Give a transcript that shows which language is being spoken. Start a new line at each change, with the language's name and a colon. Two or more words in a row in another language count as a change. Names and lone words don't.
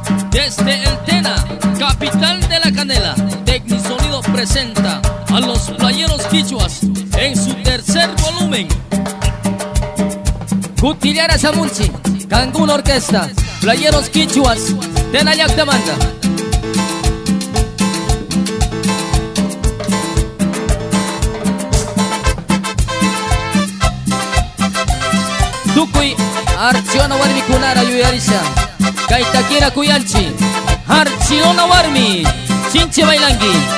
Spanish: Desde El Tena, capital de la canela, Tecnisonido presenta a los playeros quichuas en su tercer volumen. Cutillera Samunchi, Cancún Orquesta, playeros quichuas, Tenayac Demanda. Tukuy, Archiona Warmi Kunara Yuyarisha, Kaitakira Kuyanchi, Archiona Warmi, Chinchi Bailangi.